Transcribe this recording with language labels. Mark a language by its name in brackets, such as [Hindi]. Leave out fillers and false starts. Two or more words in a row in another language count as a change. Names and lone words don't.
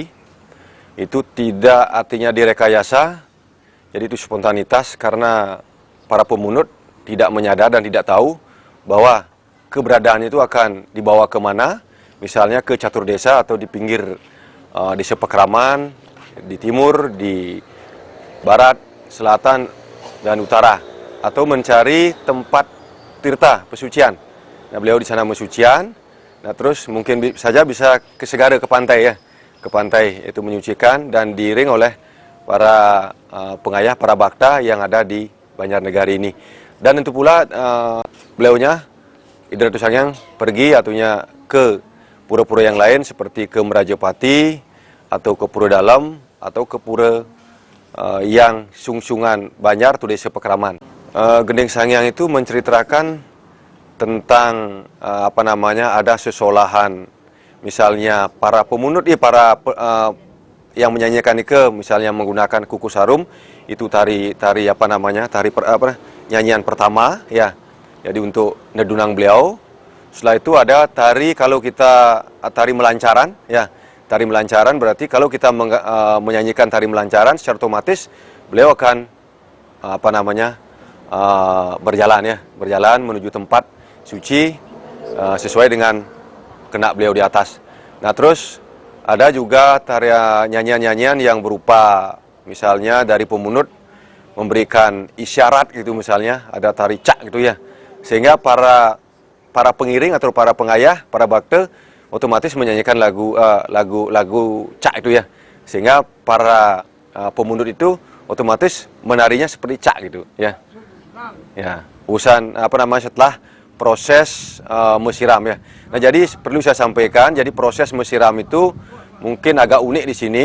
[Indonesian] itu tidak artinya direkayasa, jadi itu spontanitas karena para pemunut tidak menyadar dan tidak tahu bahwa keberadaan itu akan dibawa kemana, misalnya ke catur desa atau di pinggir desa Pekraman, di timur, di barat, selatan, dan utara, atau mencari tempat tirta pesucian. Nah, beliau di sana mesucian. Nah, terus mungkin saja bisa ke Segara, ke pantai ya, ke pantai itu menyucikan dan diiring oleh para pengayah, para bakta yang ada di Banjarnegara ini. Dan itu pula beliaunya Ida Ratu Sangyang pergi atunya ke pura-pura yang lain seperti ke Merajapati atau ke Pura Dalam atau ke pura yang sungsungan Banjar atau desa Pekraman. Gending Sangyang itu menceritakan tentang ada sesolahan, misalnya para pemunut, yang menyanyikan misalnya menggunakan kuku sarum, itu nyanyian pertama ya. Jadi untuk nedunang beliau. Setelah itu ada tari, kalau kita tari melancaran ya. Tari melancaran berarti kalau kita menyanyikan tari melancaran secara otomatis beliau akan berjalan menuju tempat suci sesuai dengan kena beliau di atas. Nah, terus ada juga nyanyian-nyanyian yang berupa misalnya dari pemunut memberikan isyarat gitu, misalnya ada tari cak gitu ya. Sehingga para pengiring atau para pengayah, para bakte otomatis menyanyikan lagu cak itu ya. Sehingga para pemunut itu otomatis menarinya seperti cak gitu ya. Ya, setelah proses mesiram ya. Nah, jadi perlu saya sampaikan, jadi proses mesiram itu mungkin agak unik di sini.